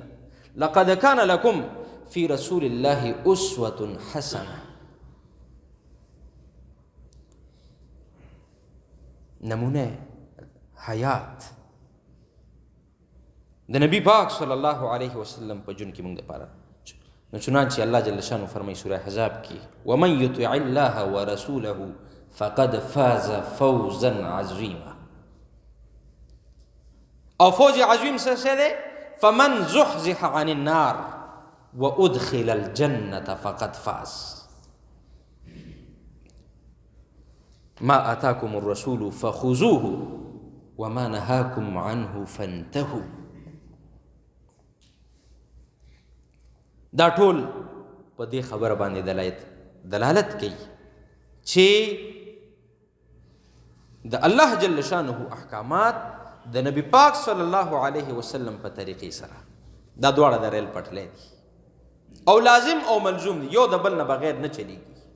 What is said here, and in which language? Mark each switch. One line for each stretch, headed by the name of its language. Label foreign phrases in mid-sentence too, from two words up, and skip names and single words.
Arabic: لقد کان لکم فی رسول الله اسوة حسنه.
Pashto: نمونه حیات د نبی پاک
Arabic: صلی الله علیه وسلم
Pashto: په جون کې مونږ دپاره. نو چنانچه الله جل شانه فرمایي سوره احزاب کې
Arabic: ومن یطع الله ورسوله فقد فاز فوزا عظیما.
Pashto: او
Arabic: فوز عظیم
Pashto: څه دی؟
Arabic: فمن زحزح عن النار وادخل الجنة فقد فاز. ما آتاكم الرسول فخذوه وما نهاكم عنه فانتهوا.
Pashto: دا ټول په دې خبره باندې دلالت کوي چې د الله جل شانه احکامات د نبی پاک
Arabic: صلی الله علیه وسلم
Pashto: په طریقې سره دا دواړه د ریل پټلې دي او لازم او ملزوم دي، یو د بل نه بغیر نه چلیږي.